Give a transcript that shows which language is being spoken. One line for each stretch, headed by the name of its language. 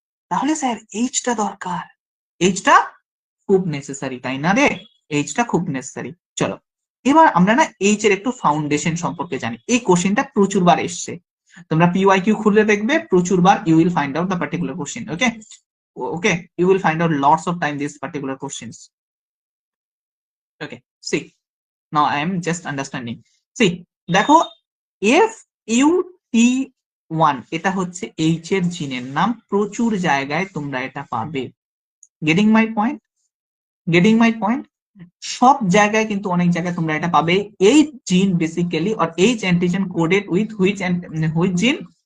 Bangla: তাহলে স্যার এইচটা দরকার, এইচটা খুব নেসেসারি, তাই না রে? এইচটা খুব নেসেসারি। চলো এবার আমরা না এইচ এর একটু ফাউন্ডেশন সম্পর্কে জানি। এই কোশ্চেনটা প্রচুরবার এসছে, তোমরা পিওয়াইকিউ খুলে দেখবে প্রচুরবার,
English: You will find out the particular question. Okay, you will find out lots of time these particular questions. Okay, see, now I am just understanding.
Bangla: See, দেখো FUT1 এটা হচ্ছে এইচ এর জিনের নাম, প্রচুর জায়গায় তোমরা এটা পাবে।
English: Getting my point?
Bangla: সব জায়গায় কিন্তু অনেক জায়গায় তোমরা এটা পাবে। এই জিন
English: Basically or H antigen coded with which gene?